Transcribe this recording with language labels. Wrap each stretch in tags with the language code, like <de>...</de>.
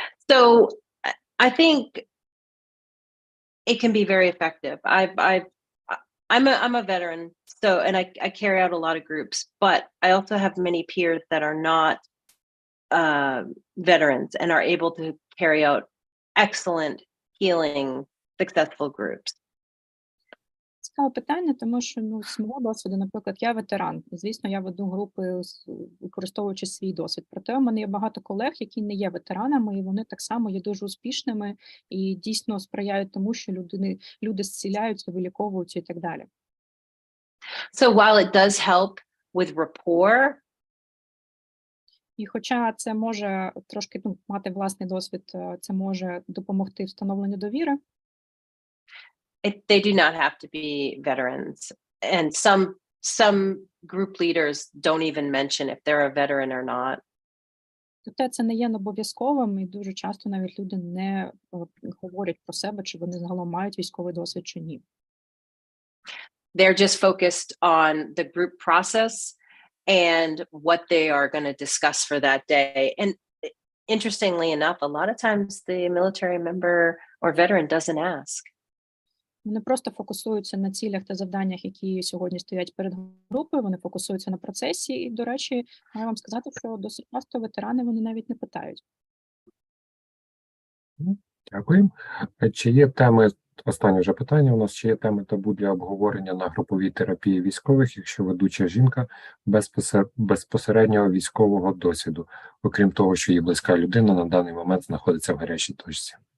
<en>So I think it can be very effective. I'm a veteran, so and I carry out a lot of groups, but I also have many peers that are not veterans and are able to carry out excellent, healing, successful groups.</en> <uk>Цікаве питання, тому що, ну, з мого досвіду, наприклад, я ветеран. І, звісно, я веду групи, використовуючи свій досвід. Проте у мене є багато колег, які не є ветеранами, і вони так само є дуже успішними і дійсно сприяють тому, що люди зціляються, виліковуються і так далі.</uk> <en>So while it does help with rapport,</en> <uk>І хоча це може трошки, ну, мати власний досвід, це може допомогти встановленню довіри,</uk> <en>they do not have to be veterans. And some group leaders don't even mention if they're a veteran or not.</en> <uk>проте це не є обов'язковим, і дуже часто навіть люди не говорять про себе, чи вони загалом мають військовий досвід чи ні.</uk> <en>They're just focused on the group process and what they are going to discuss for that day. And interestingly enough, a lot of times the military member or veteran doesn't ask.</en> <uk>Вони просто фокусуються на цілях та завданнях, які сьогодні стоять перед групою, вони фокусуються на процесі. І, до речі, маю вам сказати, що досить часто ветерани вони навіть не питають. Дякую. Чи є теми, останнє вже питання у нас, чи є теми табу для обговорення на груповій терапії військових, якщо ведуча жінка без безпосереднього військового досвіду, окрім того, що її близька людина на даний момент знаходиться в гарячій точці?</uk>